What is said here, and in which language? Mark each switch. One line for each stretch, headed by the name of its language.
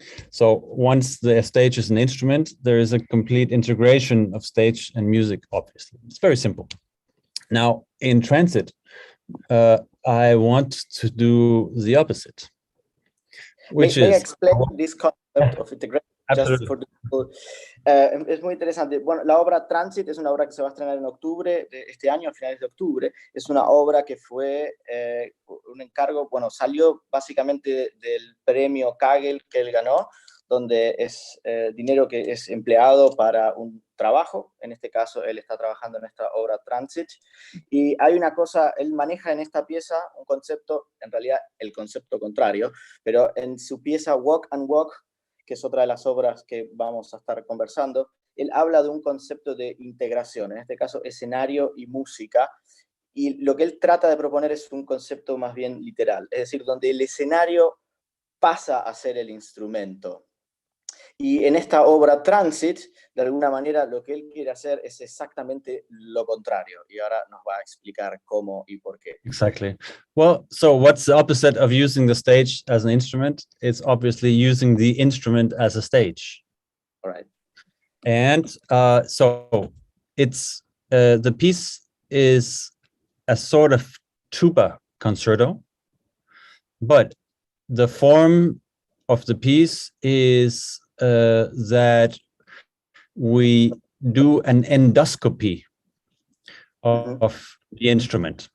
English: So once the stage is an instrument, there is a complete integration of stage and music, obviously. It's very simple. Now, in Transit, I want to do the opposite, which May I is... explain this concept of integration? Just for the people.
Spanish: Es muy interesante. Bueno, la obra Transit es una obra que se va a estrenar en octubre de este año, a finales de octubre. Es una obra que fue un encargo, bueno, salió básicamente del premio Kagel que él ganó, donde es dinero que es empleado para un trabajo. En este caso, él está trabajando en esta obra Transit. Y hay una cosa, él maneja en esta pieza un concepto, en realidad el concepto contrario, pero en su pieza Walk and Walk, que es otra de las obras que vamos a estar conversando, él habla de un concepto de integración, en este caso escenario y música, y lo que él trata de proponer es un concepto más bien literal, es decir, donde el escenario pasa a ser el instrumento. Y en esta obra Transit, de alguna manera, lo que él quiere hacer es exactamente lo contrario. Y ahora nos va a explicar cómo y por qué.
English: Exactly. Well, so what's the opposite of using the stage as an instrument? It's obviously using the instrument as a stage. All right. And so it's the piece is a sort of tuba concerto, but the form of the piece is that we do an endoscopy of the instrument.